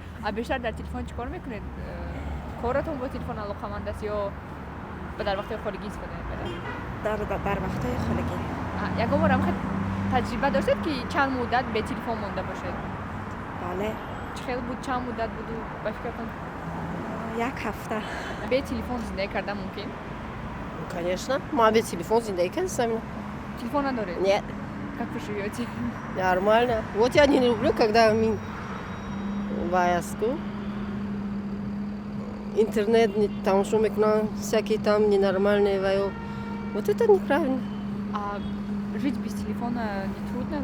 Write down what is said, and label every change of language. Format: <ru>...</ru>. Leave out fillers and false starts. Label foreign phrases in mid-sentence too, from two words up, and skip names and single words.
<tg>А бештар дар телефон чӣ кор мекунед? Коратон бо телефон алоқаманд аст ё дар вақтҳои холигӣ истифода мебаред? Дар вақтҳои холигӣ. Ягон бор ҳамхел таҷриба доштед ки чанд муддат бе телефон монда бошед? Бале, Чӣ хел буд, чанд муддат буду ба фикратон? як ҳафта. Бе телефон зиндагӣ кардан мумкин?</tg> <ru>Конечно. Мама без телефона</ru> <tg>зиндагӣ кардам. Телефон надоред?</tg> <ru>Нет, Как вы живете? нормально. Вот я не люблю, когда ваяску. Интернет там что мекунам, всякие там ненормальные ваё. Вот это неправильно. А жить без телефона не трудно?</ru>